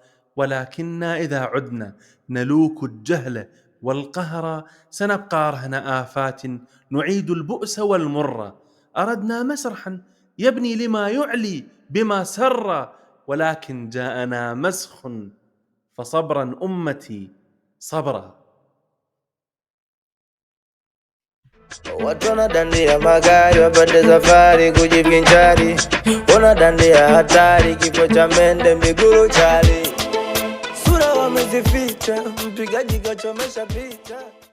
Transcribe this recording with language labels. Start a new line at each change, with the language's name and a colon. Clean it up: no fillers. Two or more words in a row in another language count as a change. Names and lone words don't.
Arabic: ولكننا إذا عدنا نلوك الجهل والقهر، سنبقى رهن آفات نعيد البؤس والمر. أردنا مسرحا يبني لما يعلي بما سر، ولكن جاءنا مسخ فصبرا أمتي صبرا.
Swahili: Watu wanadandia magari wapande safari kujivinjari, wanadandia hatari kifo cha mende miguru chali, sura wamezificha, mpigaji kachomesha picha.